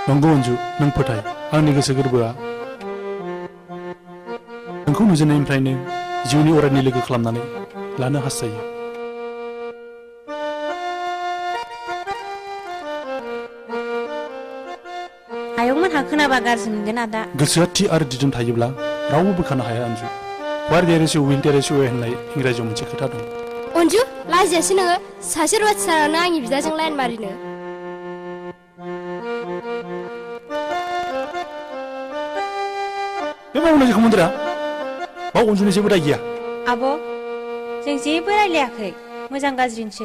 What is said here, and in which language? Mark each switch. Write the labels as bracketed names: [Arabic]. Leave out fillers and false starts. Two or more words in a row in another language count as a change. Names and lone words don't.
[Bodo] नंगौ अन्जु नों फोथाय आंनि गोसो गोरबोआ नोंखौ नुजेननायनिफ्रायनो जिउनि अरायनि लोगो खालामनानै लानो हास्थायो आयंमोनहा खोनाबा गाज्रि मोनगोन आदा गोसोआ थि आरो दिदोम थायोब्ला रावबो बोखानो हाया अन्जु [English] where there is will there is way [Bodo] होननाय इंराजियाव मोनसे खोथा दं अन्जु लाजियासै नोङो सासे रुवाथि सारानो आंनि बिदाजों लाइन मारिनो बे मावनाय जेखौ मोनदोरा बाव अन्जुनि जेबो दाय गैया आब' जों जेबो रायलायाखै मोजां गाज्रिसो